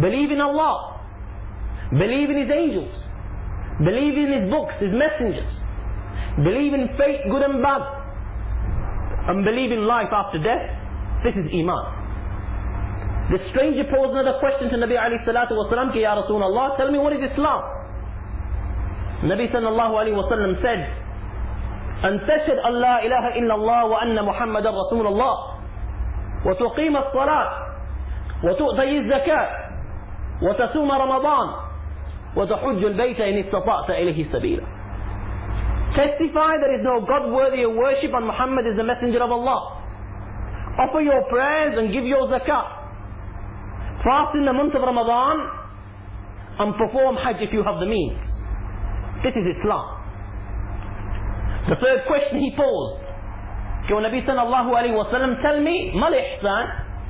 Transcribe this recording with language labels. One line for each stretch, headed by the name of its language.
English: Believe in Allah, believe in His angels, believe in His books, His messengers, believe in fate, good and bad, and believe in life after death. This is iman. The stranger posed another question to Nabi alayhi salatu wa salam, Ya Rasulullah, tell me, what is Islam?
Arabic: Nabi sallallahu alayhi wa sallam
English: said,
Arabic: أَنْ تَشْهَدْ أَنْ لَا إِلَهَ إِلَّا اللَّهُ وَأَنَّ مُحَمَّدًا رَسُولَ اللَّهِ وتقيم الصلاة وتؤتي الزكاة وتصوم رمضان وتحج البيت إن استطعت إليه سبيلا.
English: Testify there is no God worthy of worship and Muhammad is the messenger of Allah. Offer your prayers and give your zakah. Fast in the month of Ramadan and perform Hajj if you have the means. This is Islam. The third question he posed, Ya Nabi sallallahu alayhi wa sallam, tell me,
Arabic: mal ihsan?